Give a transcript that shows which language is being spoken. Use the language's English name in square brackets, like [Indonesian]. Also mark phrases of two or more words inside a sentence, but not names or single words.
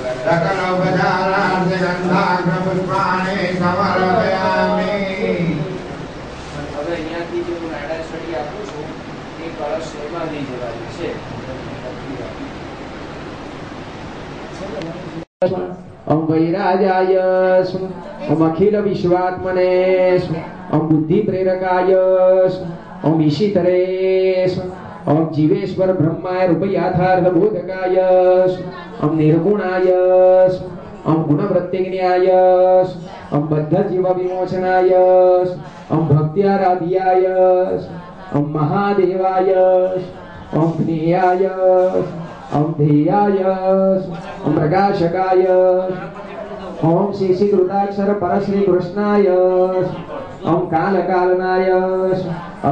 [Sanskrit] सकलोपचारार्थ गंधाग्रपुष्पाणि समर्पयामि। [Gujarati] હવે અહીંયાથી જે હું નાડા છડી આપું છું એ કળશ એમાં લઈ જવાની છે। [Sanskrit] ओम वैराजाय ओम अखिल विश्वात्मने ओम बुद्धि प्रेरकाय ओम ईशितरे ओम जीवेश्वर ब्रह्माय रूपयाथार्थ बोधकाय ओम निर्गुणाय ओम गुणवृत्तिज्ञाय ओम बद्ध जीव विमोचनाय ओम भक्त्याराध्याय ओम महादेवाय ओम ज्ञेयाय ओम ध्येयाय ओम प्रकाशकाय ओम शेषीकृताक्षर परश्री कृष्णाय ओम कालकालनाय ओम